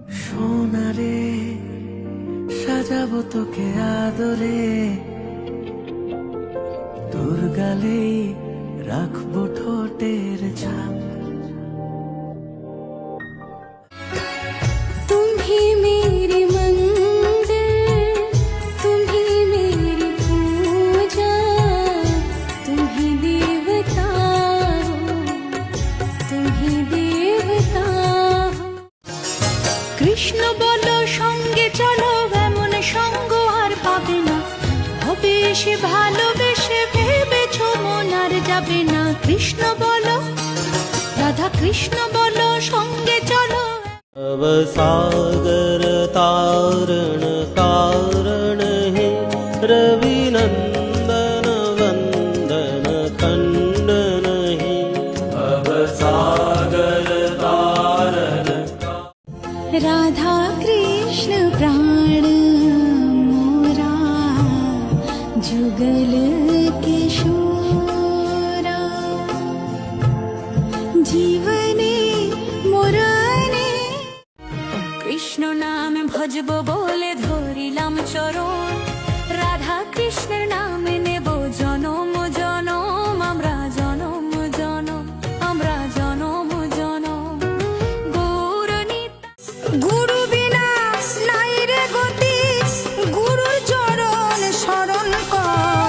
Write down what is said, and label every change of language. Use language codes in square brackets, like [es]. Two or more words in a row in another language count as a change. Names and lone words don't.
[bn] সোনারে সাজাবো তোকে আদরে, তোর গালেই রাখবো ঠোঁটের ছাপ। [hi] तुम्ही मेरी मंदिर, तुम्ही मेरी पूजा, तुम्ही देवता हो, तुम्ही देवता हो। [bn] কৃষ্ণ বলো সঙ্গে চলো, এমন সঙ্গ আর পাবে না, হবে সে ভালোবেসে ভেবেছো মন আর যাবে না। কৃষ্ণ বলো, রাধা কৃষ্ণ বলো সঙ্গে চলো। [hi] अब सागर तारण कारण है, रवि नंदन वंदन खंडन है। अब सागर तारण [bn] রাধা কৃষ্ণ প্রাণ মোরা, যুগল কিশোরা, জীবনে মরণে। কৃষ্ণ নাম ভজব বলে ধরিলাম চরণ, রাধা কৃষ্ণের নামে নেব জনম জনম, আমরা জনম জনম, আমরা জনম জনম। গুরু বিনা নাই রে গতি, গুরুর চরণ শরণ কর।